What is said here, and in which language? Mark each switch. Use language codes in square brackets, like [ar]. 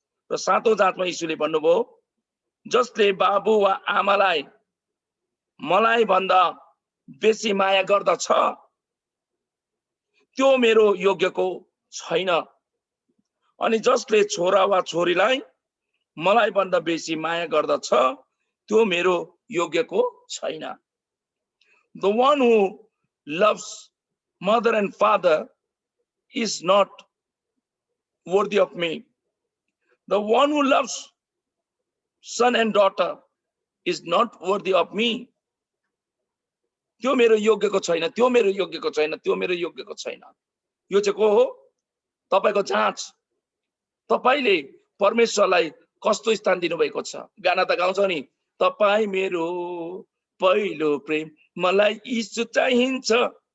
[ne] र 7औं जाँचमा यीशुले भन्नुभयो, जसले बाबु वा आमालाई मलाई भन्दा बेसी माया गर्दछ त्यो मेरो योग्यको छैन, अनि जसले छोरा वा छोरीलाई मलाई भन्दा बेसी माया गर्दछ त्यो मेरो योग्यको छैन। [en] The one who loves mother and father is not worthy of me. The one who loves son and daughter is not worthy of me. [ne] त्यो मेरो योग्यको छैन, त्यो मेरो योग्यको छैन, त्यो मेरो योग्यको छैन। यो चाहिँ को हो? तपाईको जाँच। तपाईले परमेश्वरलाई कस्तो स्थान दिनुभएको छ? गाना त गाउँछ नि, तपाई मेरो पहिलो प्रेम, मलाई यीशु चाहिन्छ।